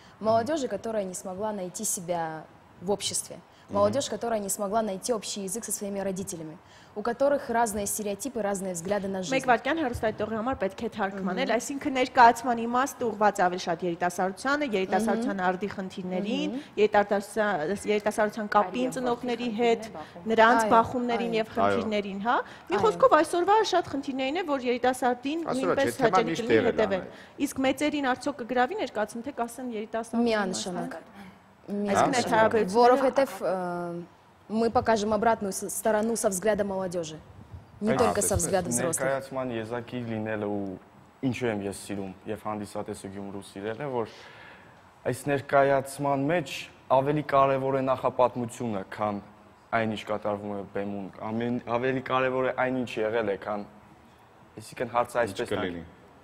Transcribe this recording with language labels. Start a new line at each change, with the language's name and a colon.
Russian: Молодежи, которая не смогла найти себя в обществе. Молодежь, которая не смогла найти общий язык со своими родителями, у которых разные стереотипы, разные взгляды на жизнь.
Armenian: Մեկ վայրկյան հեռուստատիտողի համար պետք է թարգմանել, այսինքն ներկայացման իմաստը ուղղված ավելի շատ երիտասարդությանը, երիտասարդության արդի խնդիրներին, երիտասարդության կապին ծնողների հետ, նրանց բախումներին եւ խնդիրներին, հա։ Մի խոսքով այսօրվա շատ խնդիրներին է, որ երիտասարդին նույնպես հաճելի կլինի հետևել։ Իսկ մեծերին արդյոք կգրավի ներկայացում, թե կասեն երիտասարդ։ Միանշանակ. Որովհետև
Russian: мы покажем обратную сторону со взгляда молодежи, не только со взгляда взрослых.
Armenian: Ներկայացման եզակի լինելը ու ինչու եմ ես սիրում եւ հանդիսատեսը Գյումրու սիրել է, որ այս ներկայացման մեջ ավելի կարեւոր է նախապատմությունը, քան այն ինչ կատարվում է բեմում, ավելի կարեւոր է այն ինչ եղել է, քան այսինքն հարցը այսպես է.